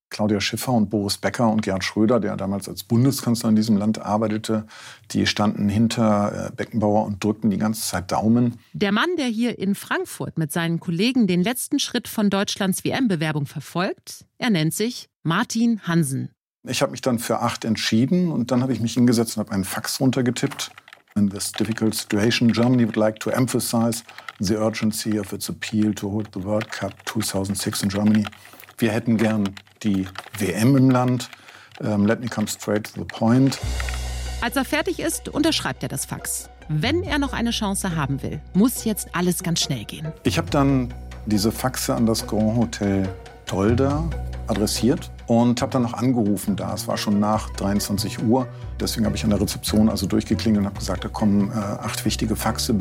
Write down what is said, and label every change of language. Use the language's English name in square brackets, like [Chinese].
[German] Claudia Schiffer und Boris Becker und Gerhard Schröder, der damals als Bundeskanzler in diesem Land arbeitete, die standen hinter Beckenbauer und drückten die ganze Zeit Daumen. Der Mann, der hier in Frankfurt mit seinen Kollegen den letzten Schritt von Deutschlands WM-Bewerbung verfolgt, er nennt sich Martin Hansen. Ich habe mich dann für 8 entschieden und dann habe ich mich hingesetzt und habe einen Fax runtergetippt. [English] In this difficult situation, Germany would like to emphasize the urgency of its appeal to hold the World Cup 2006 in Germany. [German] Wir hätten gern die WM im Land. [English] Let me come straight to the point. [German] Als er fertig ist, unterschreibt er das Fax. Wenn er noch eine Chance haben will, muss jetzt alles ganz schnell gehen. Ich habe dann diese Faxe an das Grand Hotel Tolda adressiert und habe dann noch angerufen da. Es war schon nach 23 Uhr. Deswegen habe ich an der Rezeption also durchgeklingelt und habe gesagt, da kommen 8 wichtige Faxe.